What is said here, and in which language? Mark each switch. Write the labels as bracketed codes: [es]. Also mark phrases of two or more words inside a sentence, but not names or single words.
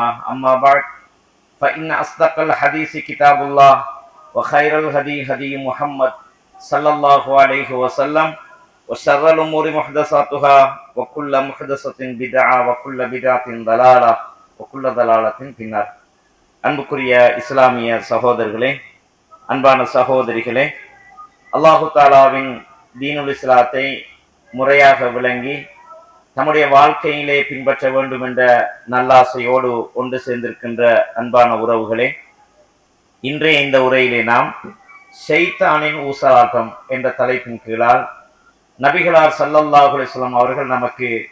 [ar] أما بعد فإن أصدق الحديث كتاب الله وخير الهدي هدي محمد صلى الله عليه وسلم وشر الأمور محدثاتها وكل محدثة بدعة وكل بدعة ضلالة وكل ضلالة في النار. [ta] அன்புக்குரிய இஸ்லாமிய சகோதரர்களே, அன்பான சகோதரிகளே, அல்லாஹு தாலாவின் தீனுல் இஸ்லாத்தை முறையாக விளங்கி நம்முடைய வாழ்க்கையிலே பின்பற்ற வேண்டும் என்ற நல்லாசையோடு ஒன்று சேர்ந்திருக்கின்ற அன்பான உறவுகளே, இன்றைய இந்த உரையிலே நாம் ஷைத்தானின் ஊசலாட்டம் என்ற தலைப்பின் கீழால் நபிகளார் [ar] صلى الله عليه وسلم [ta] அவர்கள் நமக்கு